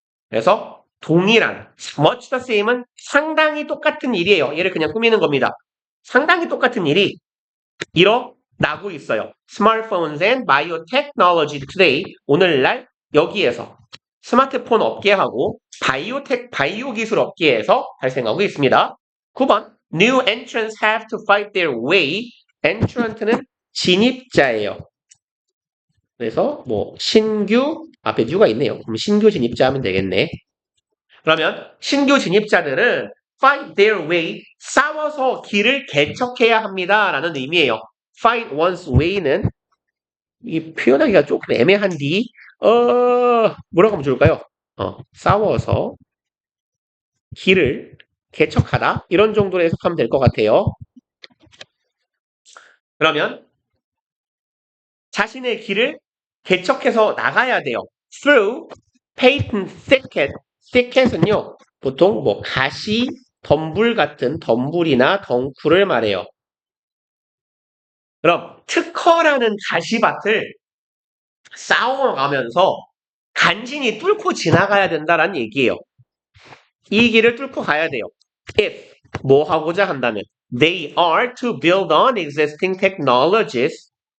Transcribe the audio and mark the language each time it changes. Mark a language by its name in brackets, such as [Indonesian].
[Korean] 그래서 동일한 much the same은 상당히 똑같은 일이에요. 얘를 그냥 꾸미는 겁니다. 상당히 똑같은 일이 일어나고 있어요. [English] Smartphones and biotechnology today [Korean] 오늘날 여기에서 스마트폰 업계하고 바이오 기술 업계에서 발생하고 있습니다. [English] 9번 New entrants have to fight their way. [Korean] entrant는 진입자예요. 그래서 뭐 신규 앞에 new가 있네요. 그럼 신규 진입자 하면 되겠네. 그러면 신규 진입자들은 [English] fight their way [Korean] 싸워서 길을 개척해야 합니다. 라는 의미예요. fight one's way는 이 표현하기가 조금 애매한디 뭐라고 하면 좋을까요? 싸워서 길을 개척하다 이런 정도로 해석하면 될 것 같아요. 그러면 자신의 길을 개척해서 나가야 돼요. [English] through patent thicket. [Korean] thicket은요 보통 뭐 가시 덤불 같은 덤불이나 덩쿨을 말해요. 그럼 특허라는 가시밭을 싸워가면서 간신히 뚫고 지나가야 된다라는 얘기예요. 이 길을 뚫고 가야 돼요. [English] if [Korean] 뭐 하고자 한다면 [English] they are to build on existing technologies.